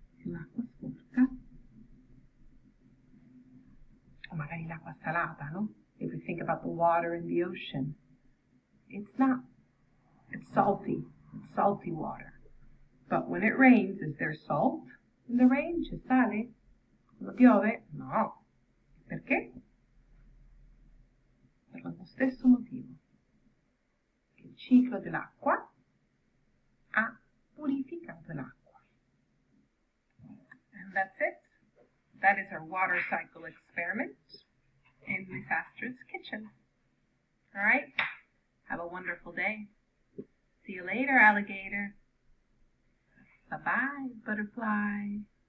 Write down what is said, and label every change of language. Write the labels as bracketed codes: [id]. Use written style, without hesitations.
[it] L'acqua sporca, o magari l'acqua salata, no? [en] If we think about the water in the ocean, it's salty. It's salty water. But when it rains, is there salt in the rain? [it] C'è sale? Quando piove? No. Perché? per lo stesso motivo. Il ciclo dell'acqua ha purificato l'acqua. [en] And that's it. That is our water cycle experiment in Miss Astra's kitchen. All right? Have a wonderful day. See you later, alligator. Bye-bye, butterfly.